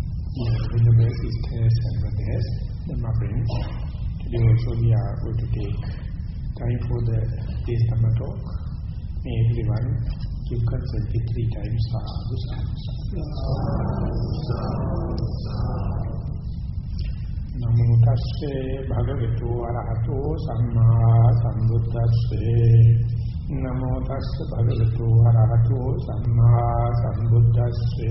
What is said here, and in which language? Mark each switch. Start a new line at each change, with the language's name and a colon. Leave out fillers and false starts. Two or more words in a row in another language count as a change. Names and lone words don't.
English: Honorable sisters and brothers, my friends, today also we are going to take time for the day's Dhamma talk. May everyone give consent 3 times.
Pali: Namo tasse bhagavato arahato samma sambuddhasse. Namo tasse bhagavato arahato samma sambuddhasse.